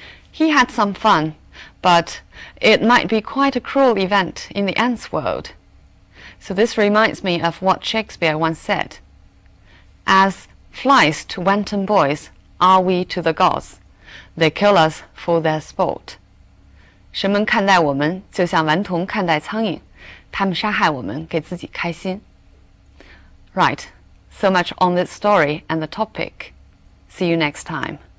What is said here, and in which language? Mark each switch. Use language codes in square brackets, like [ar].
[en] He had some fun, but it might be quite a cruel event in the ants' world. So this reminds me of what Shakespeare once said. As flies to wanton boys are we to the gods. They kill us for their sport. [zh] 神们看待我们就像顽童看待苍蝇，他们杀害我们，给自己开心。 [en] Right, so much on this story and the topic. See you next time.